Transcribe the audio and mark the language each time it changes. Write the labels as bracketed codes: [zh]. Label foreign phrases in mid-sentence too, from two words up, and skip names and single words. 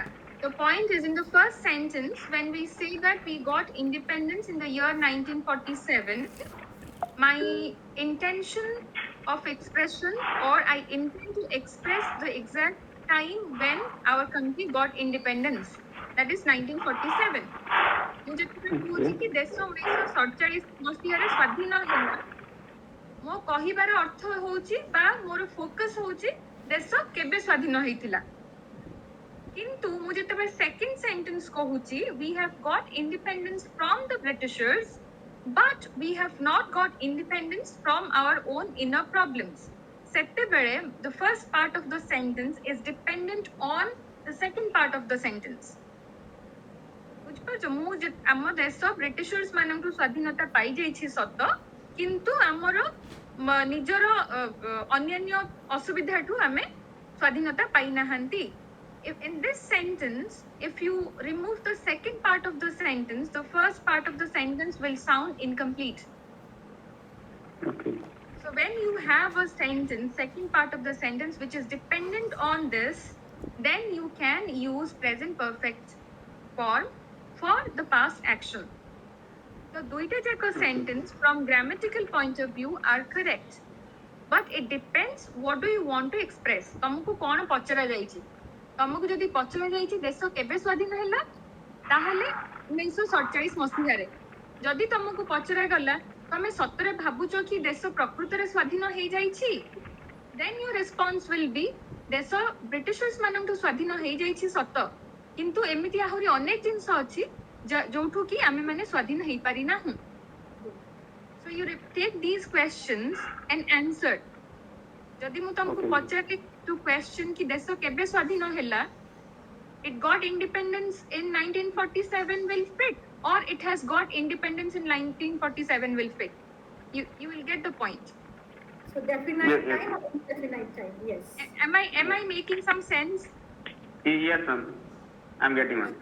[en] The point is, in the first sentence, when we say that we got independence in the year 1947, my intention of expression, or I intend to express the exact time when our country got independence. That is 1947. [or] ମୁଁ ଯେତେବେଳେ କହୁଛି କି ଦେଶ 1947 ମସିହାରେ ସ୍ୱାଧୀନ ହେଲା, ମୋ କହିବାର ଅର୍ଥ ହେଉଛି ବା ମୋର ଫୋକସ୍ ହେଉଛି ଦେଶ କେବେ ସ୍ୱାଧୀନ ହେଇଥିଲା। କିନ୍ତୁ ମୁଁ ଯେତେବେଳେ [en] second sentence [or] କହୁଛି, [en] we have got independence from the Britishers, but we have not got independence from our own inner problems. ସେତେବେଳେ the first part of the sentence is dependent on the second part of the sentence. [or] ବୁଝିପାରୁଛ, ମୁଁ ଆମ ଦେଶ ବ୍ରିଟିଶର୍ସ ମାନଙ୍କଠୁ ସ୍ୱାଧୀନତା ପାଇଯାଇଛି ସତ, କିନ୍ତୁ ଆମର ନିଜର ଅନ୍ୟାନ୍ୟ ଅସୁବିଧାଠୁ ଆମେ ସ୍ୱାଧୀନତା ପାଇନାହାନ୍ତି। [en] In this sentence, if you remove the second part of the sentence, the first part of the sentence will sound incomplete. Okay. So when you have a sentence, second part of the sentence, which is dependent on this, then you can use present perfect form for the past action. The [or] ଦୁଇଟା ଯାକ [en] sentence from grammatical point of view are correct, but it depends what do you want to express. [or] ତମକୁ କ'ଣ ପଚରା ଯାଇଛି? ତମକୁ ଯଦି ପଚରା ଯାଇଛି ଦେଶ କେବେ ସ୍ୱାଧୀନ ହେଲା, ତାହେଲେ 1947 ମସିହାରେ। ଯଦି ତମକୁ ପଚରା ଗଲା ତମେ ସତରେ ଭାବୁଛ କି ଦେଶ ପ୍ରକୃତରେ ସ୍ୱାଧୀନ ହେଇଯାଇଛି, [en] then your response will be [or] ଦେଶ ବ୍ରିଟିଶର୍ସ ମାନଙ୍କଠୁ ସ୍ୱାଧୀନ ହେଇଯାଇଛି ସତ, କିନ୍ତୁ ଏମିତି ଆହୁରି ଅନେକ ଜିନିଷ ଅଛି ଯୋଉଠୁ କି ଆମେ ମାନେ ସ୍ୱାଧୀନ ହେଇପାରି ନାହୁଁ। [en] So you take these questions and answer. [or] ଯଦି ମୁଁ ତମକୁ ପଚାରେ [en] to question [or] କି ଦେଶ କେବେ ସ୍ୱାଧୀନ ହେଲା, [en] it got independence in 1947 will fit, or it has got independence in 1947 will fit. You will get the point. So definite time or indefinite time? Yes. Am I making some sense? Yes, ma'am. I'm getting it.